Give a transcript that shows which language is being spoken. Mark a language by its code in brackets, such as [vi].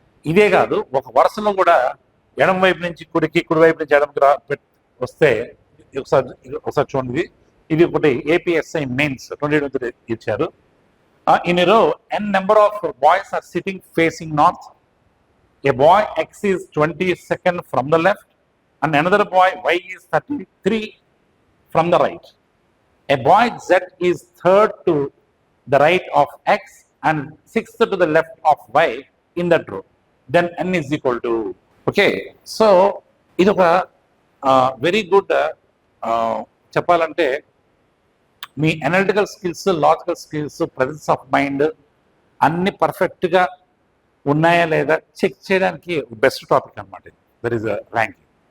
[te] ఇదే కాదు, ఒక వరుసలో కూడా ఎడం వైపు నుంచి కుడికి, కుడి వైపు నుంచి ఎడంకి వస్తే ఒకసారి ఒకసారి చూడండి. ఇది ఒకటి ఏపీఎస్ఐ మెయిన్స్ 2023 ఇచ్చారు. [en] In a row n number of boys are sitting facing north. A boy X is 22nd from the left and another boy Y is 33 from the right. A boy Z is third to the right of X and sixth to the left of Y in that row. Then n is equal to, okay. [te] So ఇది ఒక very good చెప్పాలంటే మీ analytical skills, logical skills, presence of mind అన్ని పర్ఫెక్ట్గా ఉన్నాయా లేదా check చేయడానికి best topic అనమాట. [en] There is ranking.